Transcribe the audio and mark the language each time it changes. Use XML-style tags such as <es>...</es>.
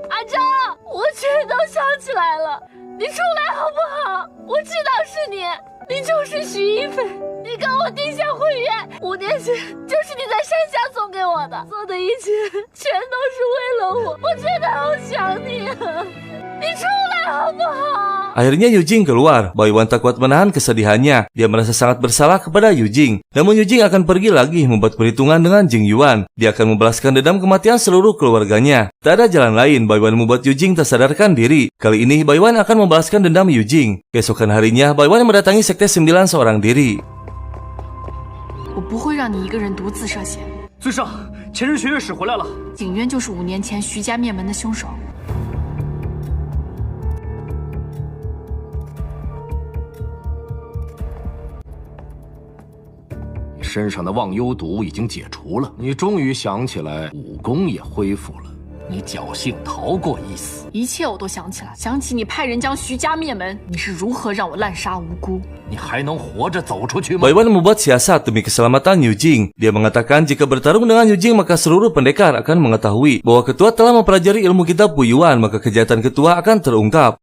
<zh>阿昭，我全都想起来了，你出来好不好？我知道是你，你就是徐一菲，你跟我定下婚约，5年前就是你在山下送给我的，做的一切全都是为了我，我真的好想你啊！你出来好不好？</zh> <id>Akhirnya Yujing keluar. Baiwan tak kuat menahan kesedihannya. Dia merasa sangat bersalah kepada Yujing. Namun Yujing akan pergi lagi membuat perhitungan dengan Jing Yuan. Dia akan membalaskan dendam kematian seluruh keluarganya. Tak ada jalan lain. Baiwan membuat Yujing tak sadarkan diri. Kali ini Baiwan akan membalaskan dendam Yujing. Keesokan harinya Baiwan mendatangi sekte 9 seorang diri.</id> <zh>我不会让你一个人独自涉险。尊上，前任学院使回来了。景渊就是5年前徐家灭门的凶手。身上的忘忧毒已经解除了，你终于想起来武功也恢复了，你侥幸逃过一死。一切我都想起来，想起你派人将徐家灭门，你是如何让我滥杀无辜。你还能活着走出去吗？</zh> <id>Baiwan membuat siasat demi keselamatan Yujing. Dia mengatakan jika bertarung dengan Yujing maka seluruh pendekar akan mengetahui bahwa ketua telah mempelajari ilmu kitab Puyuan, maka kejahatan ketua akan terungkap.</id>